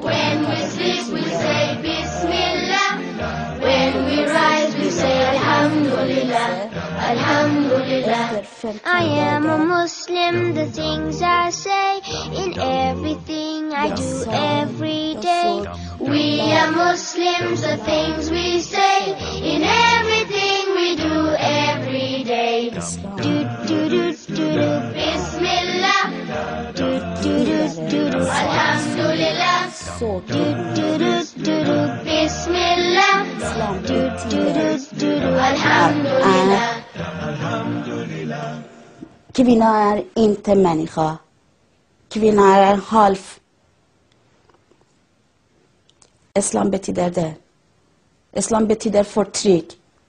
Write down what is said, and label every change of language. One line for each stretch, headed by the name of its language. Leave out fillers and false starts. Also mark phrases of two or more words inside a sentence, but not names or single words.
English: When we sleep we say Bismillah. When we rise we say Alhamdulillah, Alhamdulillah. I am a Muslim, the things I say, in everything I do every day. We are Muslims, the things we say, in everything we do every day. Do do do do do, Bismillah. Do do do do do, Alhamdulillah. Do do do do do, Bismillah. Do do do do do, Alhamdulillah.
Swedish: Kvinna är inte människa. Kvinna är halv. Islam betyder det. Islam betyder förtryck.